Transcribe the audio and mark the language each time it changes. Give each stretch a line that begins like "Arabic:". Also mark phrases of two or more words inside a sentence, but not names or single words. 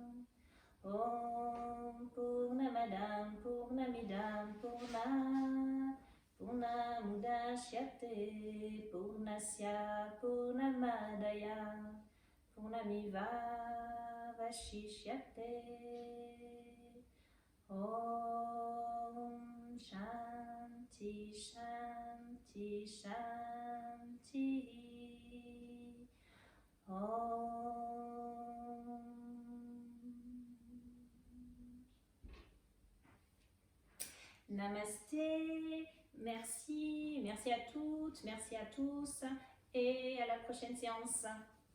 Sanskrit: ॐ पूर्णमदः पूर्णमिदं पूर्णमुदच्यते पूर्णस्य पूर्णमादाय पूर्णमेव अवशिष्यते. ॐ शान्तिः शान्तिः शान्तिः.
French: Namasté, merci à toutes, merci à tous et à la prochaine séance.